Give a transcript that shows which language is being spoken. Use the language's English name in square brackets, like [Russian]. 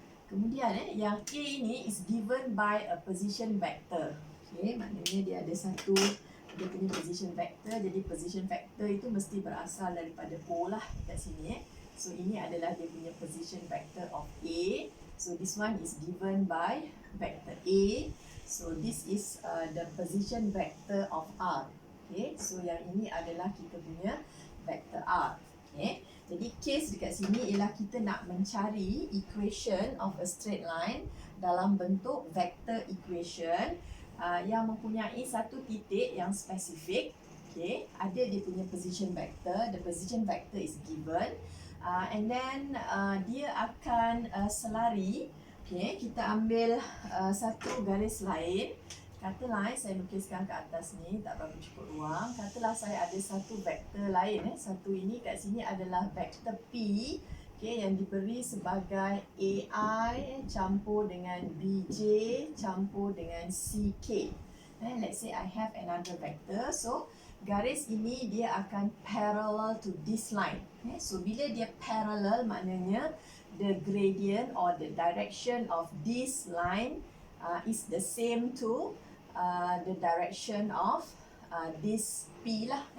[Malay] Kemudian yang A ini [English] is given by a position vector. [Malay] Okay, maknanya dia ada satu dia punya position vector. Jadi position vector itu mesti berasal daripada O lah kat sini. So ini adalah dia punya position vector of A. [English] So this one is given by vector A. So this is the position vector of R. [Malay] Okay, so yang ini adalah kita punya vector R. Okay, jadi case dekat sini ialah kita nak mencari equation of a straight line dalam bentuk vector equation yang mempunyai satu titik yang spesifik. [English] Okay, [Malay] ada dia punya [English] position vector. The position vector is given. [Malay] And then dia akan selari. Okay, kita ambil satu garis lain. Katalah saya lukiskan ke atas ni, tak berapa cukup ruang. Katalah saya ada satu vektor lain. Satu ini kat sini adalah vektor P. Okay, yang diberi sebagai AI campur dengan BJ campur dengan CK. [English] Let's say I have another vector. So [Malay] garis ini dia akan [English] parallel to this line. So [Malay] bila dia [English] parallel maknanya the gradient or the direction of this line is the same to the direction of this P lah.